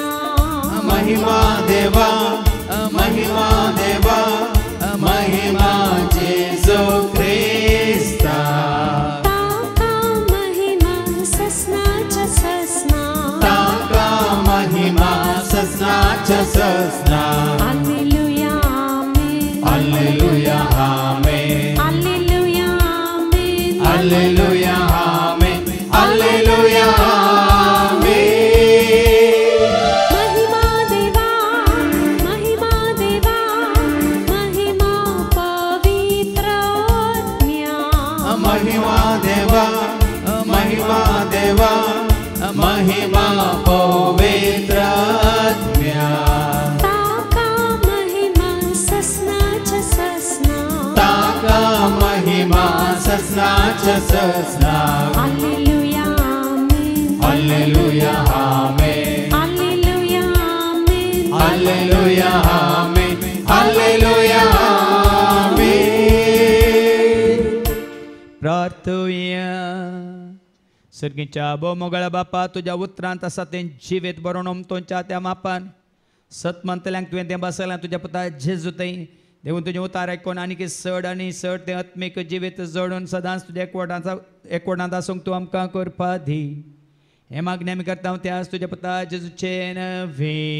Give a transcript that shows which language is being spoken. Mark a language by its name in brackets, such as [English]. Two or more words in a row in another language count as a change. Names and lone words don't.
[Konkani] महिमा देवा महिमा जेजू ख्रिस्ता ताका महिमा ससनाच्या ससना ताका महिमा ससनाच्या ससना [Latin] Alleluia, Amen. Alleluia, Amen. Alleluia, Amen. Alleluia, Amen. Alleluia, Amen. [Konkani] महिमा देवा महिमा पवित्र आत्म्या महिमा देवा महिमा पवित्र आत्म्या ताका महिमा ससनाच्या ससना ताका महिमा ससनाच्या ससना [Latin] Alleluia, Amen. Alleluia, Amen. Alleluia, Amen. Alleluia, Amen. Alleluia, Amen. [Konkani] प्रार्थूया. सर्गीच्या मोगळ्या बापा तुझ्या उतरांत आसा तें जिवीत बरोवन तुमच्या त्या मापान सतमंतल्यांक तुवें तें बसयलां तुज्या पुता जेजू थंय देवून तुजें उतार आयकून आनी चड आनी चड तें आत्मीक जिवीत जोडून सदांच तुज्या एकवटांत आसूंक तूं आमकां करपा दी हे मागणी आमी करता त्या तुज्या पुता जेजूचे नवे.